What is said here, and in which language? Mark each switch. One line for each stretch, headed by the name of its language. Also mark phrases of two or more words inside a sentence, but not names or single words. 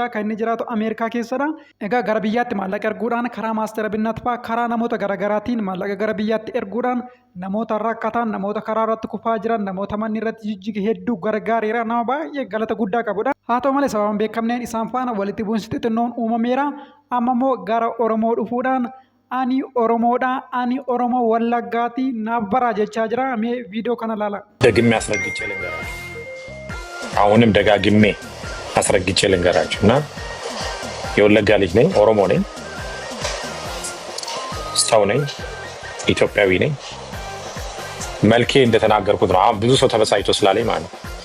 Oromo: Kan inni jiraatu Ameerikaa keessadha. Egaa gara biyyaatti maallaqa erguudhaan karaa maastara binnat fa'aa karaa namoota garaagaraatiin maallaqa gara biyyaatti erguudhaan namoota rakkatan namoota karaa irratti kufaa jiran namoota manni irratti jijjige hedduu gargaareera. Nama baay'ee galata guddaa qabudha. Haa ta'u malee sababa beekamneen isaan faana walitti bu'insi xixinnoon uumameera. Amma immoo gara Oromoo dhufuudhaan ani Oromoodha ani Oromoo Wallaggaati naaf baraa jechaa jira. Mee ቪዲዮ kana laala.
Amharic: ደግሜ አስረግጬ ልንገራችሁ። አሁንም ደጋግሜ አስረግጬ ልንገራችሁና የወለጋ ልጅ ነኝ፣ ኦሮሞ ነኝ፣ ሰው ነኝ፣ ኢትዮጵያዊ ነኝ። መልኬ እንደተናገርኩት ነው። አሁን ብዙ ሰው ተበሳጭቶ ስላለኝ ማለት ነው።